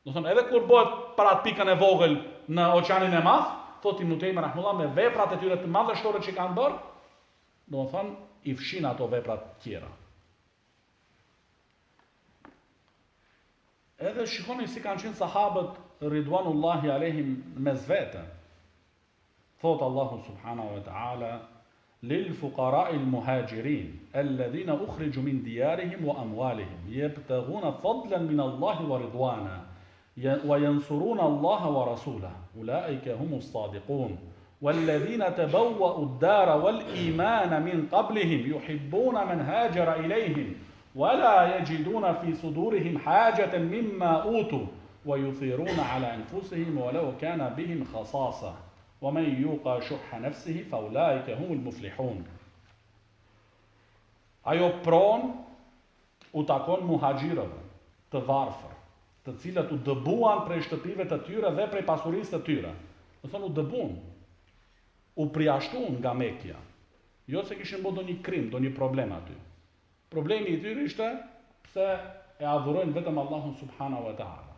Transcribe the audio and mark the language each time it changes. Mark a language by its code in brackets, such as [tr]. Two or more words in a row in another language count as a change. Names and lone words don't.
[sq] Do thonë edhe kur bëhet para atë pikën e vogël në oqeanin e madh, thotë Ibn Taymi rahimullah me veprat e tyre të madhështore që kanë bërë, do të thonë i fshin ato veprat tjera. Edhe shikoni si kanë qenë sahabët [ar] رضوان الله عليهم [sq] mes vete. [ar] Thot Allahu سبحانه وتعالى للفقراء المهاجرين الذين أخرجوا من ديارهم وأموالهم يبتغون فضلا من الله ورضوانا وينصرون الله ورسوله أولئك هم الصادقون والذين تبوأوا الدار والإيمان من قبلهم يحبون من هاجر إليهم ولا يجدون في صدورهم حاجة مما أوتوا ويثيرون على أنفسهم ولو كان بهم خصاصة ومن يوق شح نفسه فأولئك هم المفلحون. [sq] Ajo pron u takon muhaxhirëve të varfër, të cilët u dëbuan prej shtëpive të tyre dhe prej pasurisë të tyre. Do thonë u dëbuan, u priashtuan nga Mekja. Jo se kishin bërë ndonjë krim, ndonjë problem aty. Problemi i tyre ishte pse e adhurojnë vetëm Allahun [ar] سبحانه وتعالى.